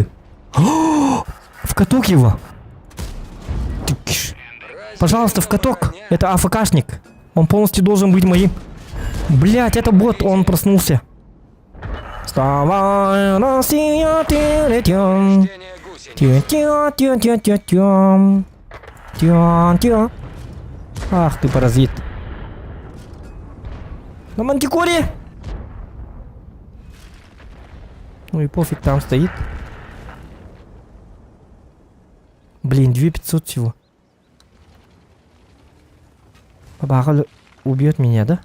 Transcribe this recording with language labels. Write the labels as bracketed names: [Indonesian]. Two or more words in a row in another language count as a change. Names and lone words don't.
[Russian] О, в каток его. Пожалуйста, в каток. Это АФКшник. Он полностью должен быть моим. Блять, это бот, он проснулся. Вставай, Россия, ты летим. Рождение гусениц. Тя-тя-тя-тя-тя-тям. Тя-тя. Ах ты паразит. На мантикоре. Ну и пофиг, там стоит. Блин, 2500 всего. Бабаха убьет меня, да?